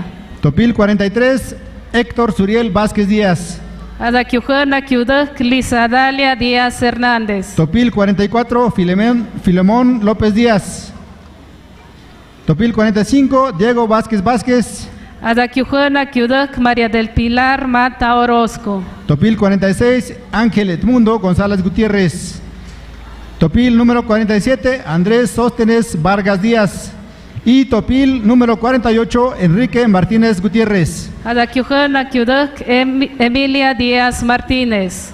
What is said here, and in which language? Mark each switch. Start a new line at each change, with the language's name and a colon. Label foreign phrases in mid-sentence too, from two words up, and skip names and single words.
Spanish: Topil 43, Héctor Suriel Vázquez Díaz. Adaquiujana Kiuduk Lisa Dalia Díaz Hernández. Topil 44, Filemón López Díaz. Topil 45, Diego Vázquez Vázquez. Adaquiujana Kiuduk María del Pilar Mata Orozco. Topil 46, Ángel Edmundo González Gutiérrez. Topil número 47, Andrés Sóstenes Vargas Díaz. Y Topil número 48, Enrique Martínez Gutiérrez. Adaquiujana Kiuduk Emilia Díaz Martínez.